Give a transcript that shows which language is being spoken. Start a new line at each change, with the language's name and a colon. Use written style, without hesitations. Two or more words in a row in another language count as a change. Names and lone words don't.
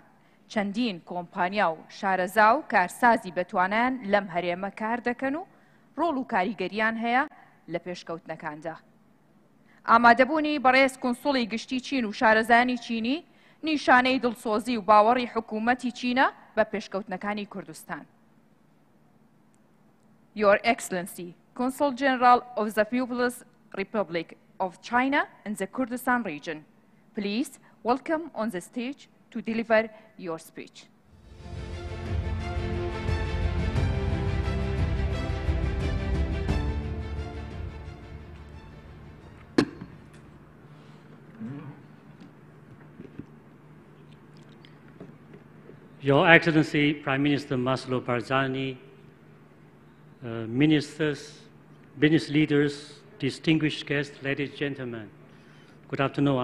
Central Kurdish: چەندین کۆمپانیا و شارەزا و کارسازی بەتوانیان لەم هەرێمە کار دەکەن و ڕۆڵ و کاریگەریان هەیە لە پێشکەوتنەکاندا. ئامادەبوونی بەڕێز کۆنسوڵی گشتی چین و شارەزانی چینی نیشانەی دڵسۆزی و باوەڕی حکوومەتی چینە بە پێشکەوتنەکانی کوردستان.
English: Your Excellency, Consul General of the People's Republic of China in the Kurdistan region, please welcome on the stage to deliver your speech. Your Excellency, Prime Minister Maslow Barzani, ministers, business leaders, distinguished guests, ladies and gentlemen, good afternoon.